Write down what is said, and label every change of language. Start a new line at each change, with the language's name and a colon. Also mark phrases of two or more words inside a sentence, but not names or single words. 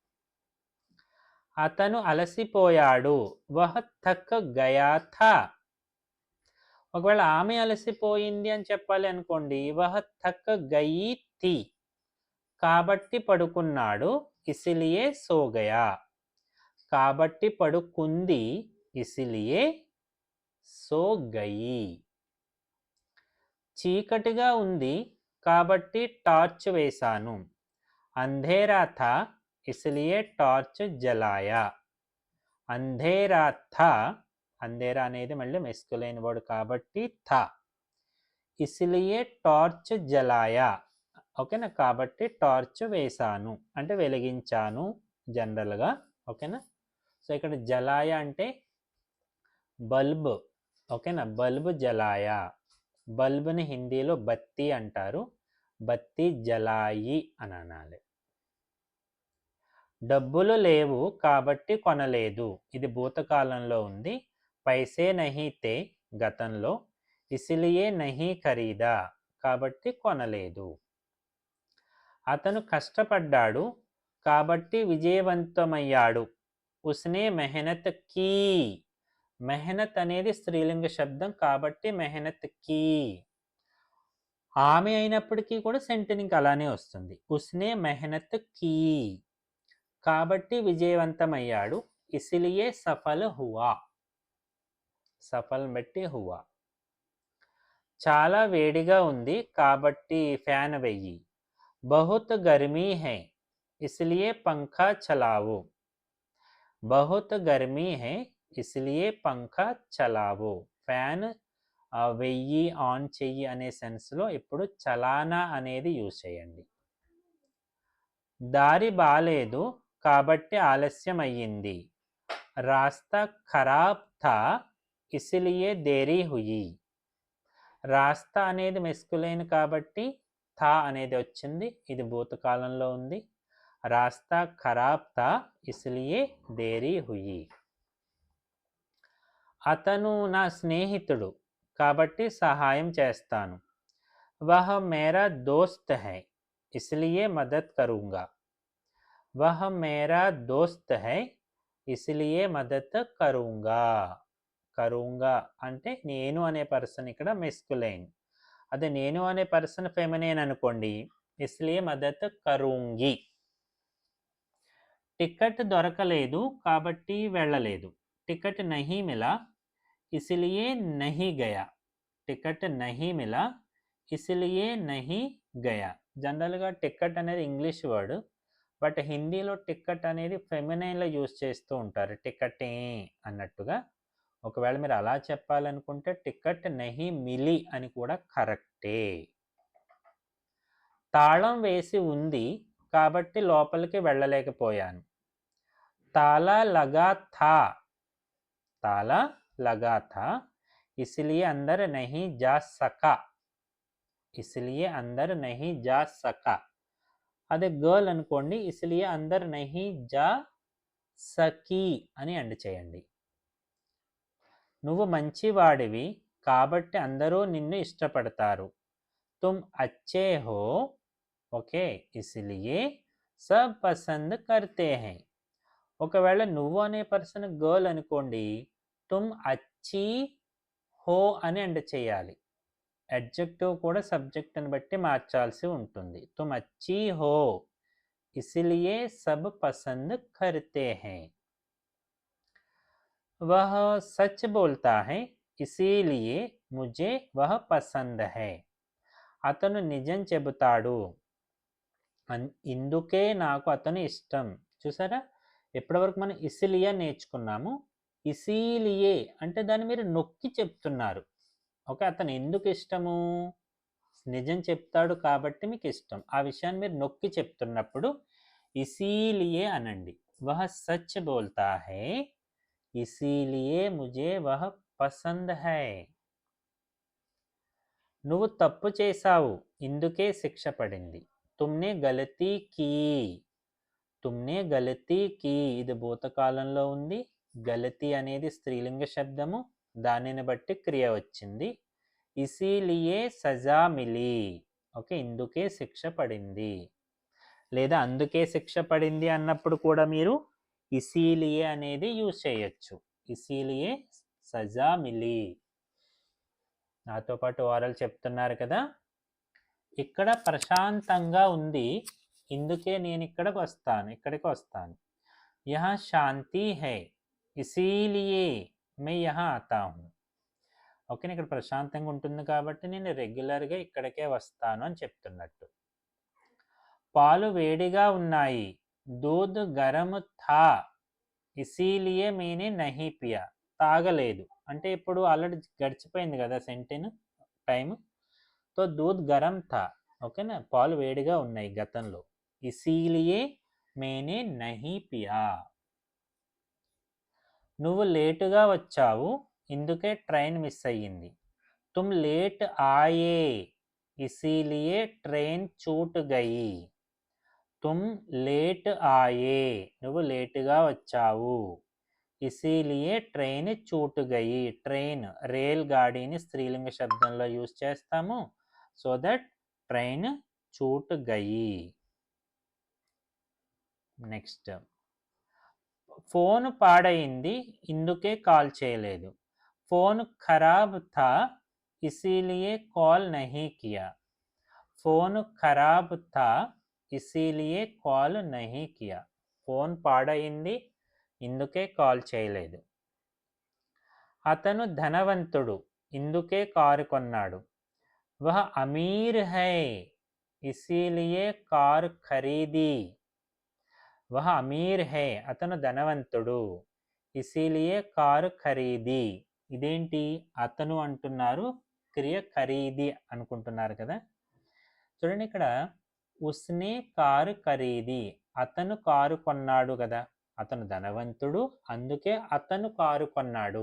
Telugu: అతను అలసిపోయాడు,
Hindi: वह थक गया था.
Telugu: ఒకవేళ ఆమె అలసిపోయింది అని చెప్పాలి అనుకోండి,
Hindi: वह थक गई थी.
Telugu: కాబట్టి పడుకున్నాడు,
Hindi: इसीलिए सो गया.
Telugu: కాబట్టి పడుకుంది,
Hindi: इसीलिए सो गई.
Telugu: చీకటిగా ఉంది కాబట్టి టార్చ్ వేశాను.
Hindi: अंधेरा था इसीलिए टॉर्च जलाया. अंधेरा था,
Telugu: అంధేరా అనేది మళ్ళీ
English: masculine word
Telugu: కాబట్టి థా.
Hindi: इसीलिए टॉर्च जलाया.
Telugu: ఓకేనా, కాబట్టి టార్చ్ వేశాను అంటే వెలిగించాను జనరల్గా. ఓకేనా, సో ఇక్కడ జలాయా అంటే బల్బ్. ఓకేనా,
Hindi: बल्ब जलाया.
Telugu: బల్బ్ని హిందీలో బత్తి అంటారు.
Hindi: बत्ती जलाई
Telugu: అని అనాలి. డబ్బులు లేవు కాబట్టి కొనలేదు. ఇది భూతకాలంలో ఉంది.
Hindi: पैसे नहीं थे గతంలో. इसीलिए नहीं खरीदा
Telugu: కాబట్టి కొనలేదు. అతను కష్టపడ్డాడు కాబట్టి విజయవంతమయ్యాడు.
Hindi: उसने मेहनत की.
Telugu: మెహనత్ అనేది స్త్రీలింగ శబ్దం కాబట్టి
Hindi: मेहनत की.
Telugu: ఆమె అయినప్పటికీ కూడా సెంటెనింగ్ అలానే వస్తుంది.
Hindi: उसने मेहनत की
Telugu: కాబట్టి విజయవంతమయ్యాడు.
Hindi: इसीलिए सफल हुआ. सफल बट्टी हुआ.
Telugu: చాలా వేడిగా ఉంది కాబట్టి ఫ్యాన్ వెయ్యి.
Hindi: बहुत गर्मी है इसीलिए पंखा चलाओ. बहुत गर्मी है इसीलिए पंखा चलाओ.
Telugu: ఫ్యాన్ వెయ్యి, ఆన్ చెయ్యి అనే సెన్స్లో ఇప్పుడు చలానా అనేది యూజ్ చేయండి. దారి బాలేదు కాబట్టి ఆలస్యం అయ్యింది.
Hindi: रास्ता खराब था इसीलिए देरी हुई.
Telugu: రాస్తా అనేది మెస్కులైన్ కాబట్టి థా అనేది వచ్చింది. ఇది భూతకాలంలో ఉంది.
Hindi: रास्ता खराब था इसीलिए देरी हुई.
Telugu: అతను నా స్నేహితుడు కాబట్టి సహాయం చేస్తాను.
Hindi: वह मेरा दोस्त है इसीलिए मदद करूंगा. वह मेरा दोस्त है इसीलिए मदद करूंगा.
Telugu: కరూంగా అంటే నేను అనే పర్సన్ ఇక్కడ మెస్కులైన్. అదే నేను అనే పర్సన్ ఫెమినైన్ అనుకోండి,
Hindi: इसलिए मदद करूंगी.
Telugu: టికెట్ దొరకలేదు కాబట్టి వెళ్ళలేదు.
Hindi: टिकट नहीं मिला इसीलिए नहीं गया. टिकट नहीं मिला इसीलिए नहीं गया.
Telugu: జనరల్గా టికెట్ అనేది
English: English word,
Telugu: బట్ హిందీలో టికెట్ అనేది ఫెమినైన్లో యూజ్ చేస్తూ ఉంటారు, టికెటే అన్నట్టుగా. ఒకవేళ మీరు అలా చెప్పాలనుకుంటే
Hindi: टिकट नहीं मिली
Telugu: అని కూడా కరెక్టే. తాళం వేసి ఉంది కాబట్టి లోపలికి వెళ్ళలేకపోయాను.
Hindi: ताला लगा था. ताला लगा था इसीलिए अंदर नहीं जा सका. इसीलिए अंदर नहीं जा सका.
Telugu: అదే గర్ల్ అనుకోండి,
Hindi: इसीलिए अंदर नहीं जा सकी
Telugu: అని ఎండ్ చేయండి. నువ్వు మంచివాడివి కాబట్టి అందరూ నిన్ను ఇష్టపడతారు.
Hindi: तुम अच्छे हो ओके इसीलिए सब पसंद करते है.
Telugu: ఒకవేళ నువ్వు అనే పర్సన్ గర్ల్ అనుకోండి,
Hindi: तुम अच्छी हो
Telugu: అని ఎండ్ చేయాలి. అడ్జెక్టివ్ కూడా సబ్జెక్ట్ని బట్టి మార్చాల్సి ఉంటుంది.
Hindi: तुम अच्छी हो इसीलिए सब पसंद करते है. वह सच बोलता है इसीलिए मुझे वह पसंद है.
Telugu: అతను నిజం చెబుతాడు ఇందుకే నాకు అతను ఇష్టం. చూసారా, ఎప్పటివరకు మనం ఇసిలియే నేర్చుకున్నాము. ఇసీలియే అంటే దాన్ని మీరు నొక్కి చెప్తున్నారు. ఓకే, అతను ఎందుకు ఇష్టము? నిజం చెప్తాడు కాబట్టి మీకు ఇష్టం. ఆ విషయాన్ని మీరు నొక్కి చెప్తున్నప్పుడు ఇసీలియే అనండి.
Hindi: वह सच बोलता है इसीलिए मुझे वह पसंद है.
Telugu: నువ్వు తప్పు చేశావు ఇందుకే శిక్ష పడింది.
Hindi: तुमने गलती की. तुमने गलती की
Telugu: ఇది భూతకాలంలో ఉంది. గలతీ అనేది స్త్రీలింగ శబ్దము, దానిని బట్టి క్రియ వచ్చింది.
Hindi: इसीलिए सजा मिली.
Telugu: ఓకే, ఇందుకే శిక్ష పడింది. లేదా అందుకే శిక్ష పడింది అన్నప్పుడు కూడా మీరు ఇసీలియే అనేది యూజ్ చేయొచ్చు.
Hindi: इसीलिए सजा मिली.
Telugu: నాతో పాటు ఓరల్ చెప్తున్నారు కదా. ఇక్కడ ప్రశాంతంగా ఉంది, ఇందుకే నేను ఇక్కడికి వస్తాను.
Hindi: यहाँ शांति है इसीलिए मैं यहाँ आता हूँ.
Telugu: ఓకే, ఇక్కడ ప్రశాంతంగా ఉంటుంది కాబట్టి నేను రెగ్యులర్గా ఇక్కడికే వస్తాను అని చెప్తున్నట్టు. పాలు వేడిగా ఉన్నాయి,
Hindi: दूध गरम था इसीलिए मैंने नहीं पिया.
Telugu: తాగలేదు అంటే ఇప్పుడు ఆల్రెడీ గడిచిపోయింది కదా
English: sentence time.
Hindi: तो दूध गरम था.
Telugu: ఓకేనా, పాలు వేడిగా ఉన్నాయి గతంలో.
Hindi: इसीलिए मैंने नहीं पिया.
Telugu: నువ్వు లేటుగా వచ్చావు ఇందుకే
English: train miss
Telugu: అయ్యింది.
Hindi: तुम लेट आए इसीलिए ट्रेन छूट गई. तुम लेट आए
Telugu: నువ్వు లేటుగా వచ్చావు.
Hindi: इसीलिए ट्रेन छूट गई.
Telugu: ట్రైన్ రేల్ గాడిని స్త్రీలింగ శబ్దంలో యూజ్ చేస్తాము.
English: so that
Hindi: ట్రైన్ छूट गई.
Telugu: నెక్స్ట్, ఫోన్ పాడైంది ఇందుకే కాల్ చేయలేదు.
Hindi: फोन खराब था इसीलिए कॉल नहीं किया. फोन खराब था इसीलिए कॉल नहीं किया.
Telugu: ఫోన్ పాడైంది ఇందుకే కాల్ చేయలేదు. అతను ధనవంతుడు ఇందుకే కారు కొన్నాడు.
Hindi: वह अमीर है इसीलिए कार खरीदी. वह अमीर है
Telugu: అతను ధనవంతుడు,
Hindi: इसीलिए कारु खरीदी.
Telugu: ఇదేంటి అతను అంటున్నారు, క్రియ ఖరీదీ అనుకుంటున్నారు కదా. చూడండి, ఇక్కడ
Hindi: उसने कारु खरीदी,
Telugu: అతను కారు కొన్నాడు కదా. అతను ధనవంతుడు అందుకే అతను కారు కొన్నాడు.